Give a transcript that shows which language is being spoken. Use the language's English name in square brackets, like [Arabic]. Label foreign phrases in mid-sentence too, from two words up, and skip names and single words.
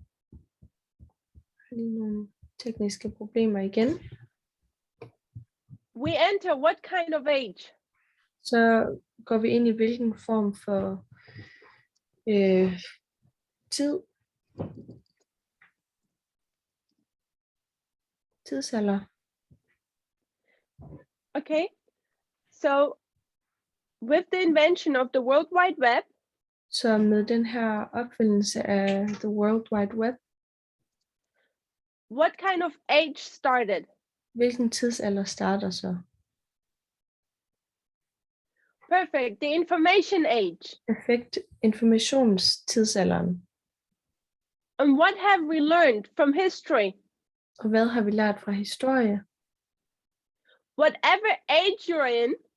[Danish] lige nogle tekniske problemer igen. [English] we enter what kind of age? [Danish] Så går vi ind i hvilken form for tid. Tidsalder. [English] Okay, so with the invention of the World Wide Web, [Danish] Så med den her opfindelse af the World Wide Web, [English] what kind of age started? [Danish] hvilken tidsalder starter så? [English] Perfect, the information age. [Danish] Perfekt, informationstidsalderen. [English] And what have we learned from history? [Danish] Og hvad har vi lært fra historie? [English] Whatever age you're in,